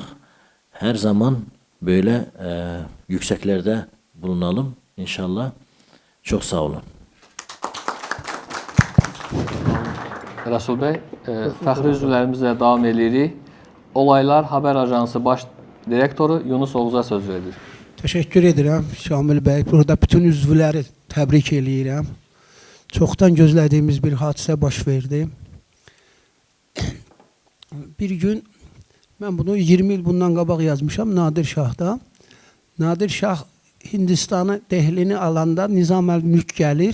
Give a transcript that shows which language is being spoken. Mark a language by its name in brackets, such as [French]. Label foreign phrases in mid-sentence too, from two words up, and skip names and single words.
[Turkish] Her zaman böyle yükseklerde bulunalım inşallah. Çok sağ olun. [Azerbaijani] Rasul Bey, fəxri üzvlərimizlə davam edirik. Olaylar Haber Ajansı Baş Direktoru Yunus Oğuz'a söz verir. [Turkish] Teşekkür ederim Şamil Bey. [Azerbaijani] Burada bütün üzvləri təbrik eləyirəm. Çoxdan gözlədiyimiz bir hadisə baş verdi. Bir gün, mən bunu 20 il bundan qabaq yazmışam Nadir Şah'da. Nadir Şah Hindistanı, Dehlini alanda Nizam el-Mülk gəlir.